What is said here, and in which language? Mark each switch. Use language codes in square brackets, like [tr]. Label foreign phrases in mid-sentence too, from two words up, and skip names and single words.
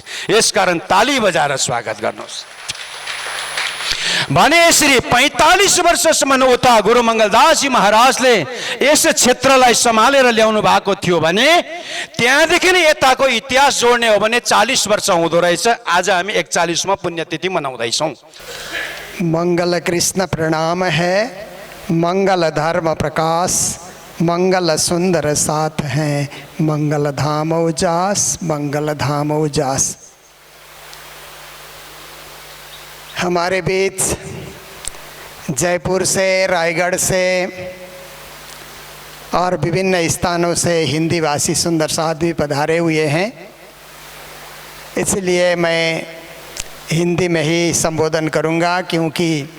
[ne] यसकारण ताली बजाएर स्वागत गर्नुहोस्। भने यसरी 45 वर्षसम्म उता गुरु मंगलदास जी महाराजले यस क्षेत्रलाई सम्हालेर ल्याउनु भएको थियो भने त्यहाँदेखि नै यताको इतिहास जोड्ने हो भने 40 वर्ष हुँदो रहेछ। आज हामी 41वां पुण्यतिथि मनाउँदैछौँ। [hi] मंगल कृष्ण प्रणाम है, मंगल धर्म प्रकाश, मंगल सुंदर साथ हैं, मंगल धाम उजास, मंगल धाम उजास। हमारे बीच जयपुर से, रायगढ़ से और विभिन्न स्थानों से हिंदी भाषी सुंदर साथ भी पधारे हुए हैं, इसलिए मैं हिंदी में ही संबोधन करूंगा क्योंकि